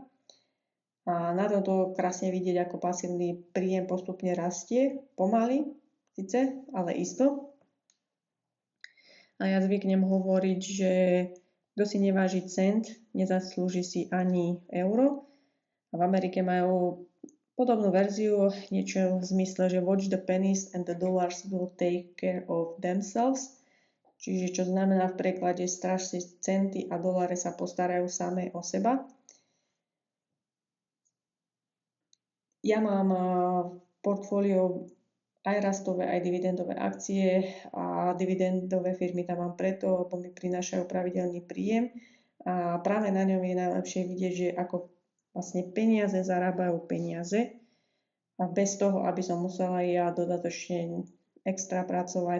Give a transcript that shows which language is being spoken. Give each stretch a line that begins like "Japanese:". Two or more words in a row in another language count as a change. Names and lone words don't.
Slovak: A na tomto krásne vidieť, ako pasívny príjem postupne rastie, pomaly, síce, ale isto. A ja zvyknem hovoriť, že kto si neváži cent, nezaslúži si ani euro. A v Amerike majú podobnú verziu, niečo v zmysle, že
English: watch the pennies and the dollars will take care of themselves.
Slovak: Čiže čo znamená v preklade stráž si centy a doláre sa postarajú samé o seba. Ja mám portfólio aj rastové, aj dividendové akcie a dividendové firmy tam mám preto, lebo mi prinášajú pravidelný príjem a práve na ňom je najlepšie vidieť, že ako vlastne peniaze zarábajú peniaze a bez toho, aby som musela ja dodatočne extra pracovať.